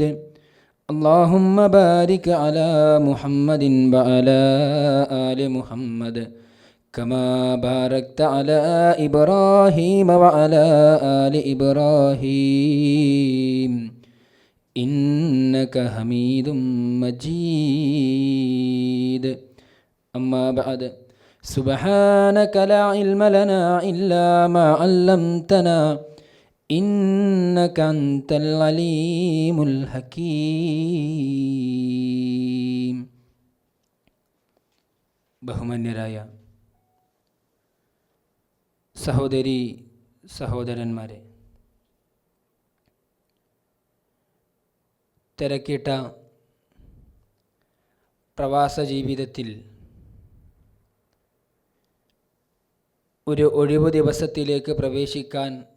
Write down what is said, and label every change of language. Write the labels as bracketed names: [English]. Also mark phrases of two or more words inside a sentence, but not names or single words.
[Arabic] اللهم بارك على محمد وعلى آل محمد كما باركت على إبراهيم وعلى آل إبراهيم إنك حميد مجيد. أما بعد سبحانك لا علم لنا إلا ما علمتنا إنك أنت العليم الحكيم. [Malayalam] ബഹുമാന്യരായ സഹോദരി സഹോദരന്മാരെ, തിരക്കിട്ട പ്രവാസ ജീവിതത്തിൽ ഒരു ഒഴിവു ദിവസത്തിലേക്ക് പ്രവേശിക്കാൻ